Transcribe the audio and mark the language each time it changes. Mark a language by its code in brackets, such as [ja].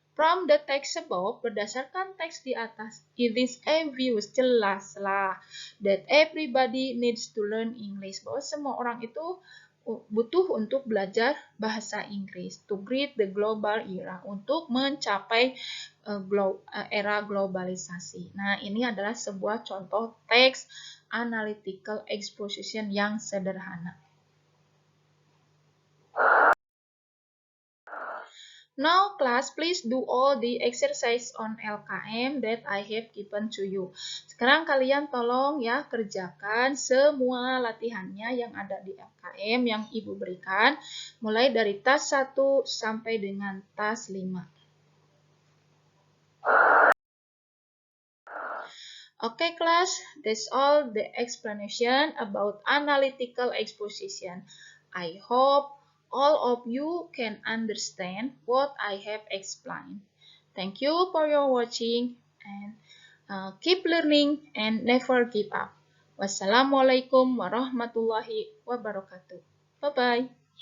[en] From the text above, [id] berdasarkan teks di atas, [en] it is obvious, [id] jelaslah, [en] that everybody needs to learn English. [id] Bahwa semua orang itu butuh untuk belajar bahasa Inggris, [en] to greet the global era, [id] untuk mencapai era globalisasi. Nah, ini adalah sebuah contoh teks analytical exposition yang sederhana. [en] Now, class, please do all the exercise on LKM that I have given to you. [id] Sekarang kalian tolong ya kerjakan semua latihannya yang ada di LKM yang Ibu berikan, mulai dari tas 1 sampai dengan tas 5. [en] Okay, class, that's all the explanation about analytical exposition. I hope all of you can understand what I have explained. Thank you for your watching and keep learning and never give up. [ar] Wassalamualaikum warahmatullahi wabarakatuh. [en] Bye-bye.